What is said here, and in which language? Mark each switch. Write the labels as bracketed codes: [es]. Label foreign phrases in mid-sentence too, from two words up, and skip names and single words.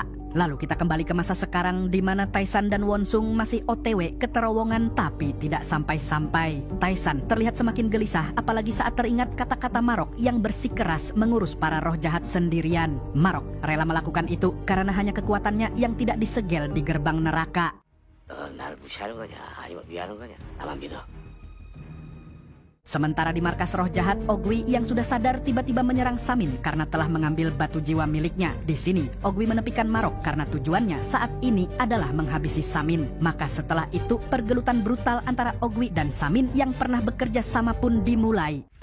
[id] Lalu kita kembali ke masa sekarang di mana Taisan dan Wonsung masih OTW ke terowongan tapi tidak sampai-sampai. Taisan terlihat semakin gelisah apalagi saat teringat kata-kata Marok yang bersikeras mengurus para roh jahat sendirian. Marok rela melakukan itu karena hanya kekuatannya yang tidak disegel di gerbang neraka. [ko] 날 무시하는 거냐 아니면 위하는 거냐 나만 믿어. [id] Sementara di markas roh jahat, Ogwi yang sudah sadar tiba-tiba menyerang Samin karena telah mengambil batu jiwa miliknya. Di sini, Ogwi menepikan Marok karena tujuannya saat ini adalah menghabisi Samin. Maka setelah itu, pergelutan brutal antara Ogwi dan Samin yang pernah bekerja sama pun dimulai.